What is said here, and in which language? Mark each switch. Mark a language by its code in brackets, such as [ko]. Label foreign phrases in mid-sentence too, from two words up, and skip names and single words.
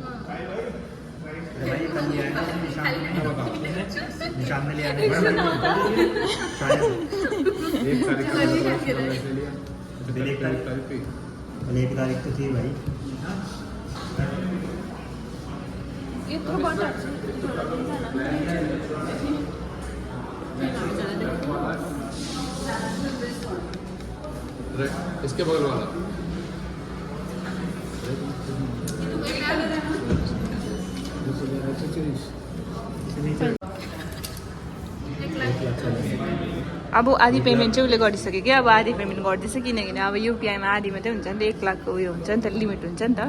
[hi] एक तारीख तो थी भाई। इसके बगल वाला [ne] अब आधी पेमेन्ट चाहिँ उसले गरिसक्यो कि। अब आधी पेमेन्ट गर्दैछ किनकि अब युपिआईमा आधी मात्रै हुन्छ नि त। 1 लाखको उयो हुन्छ नि त, लिमिट हुन्छ नि त।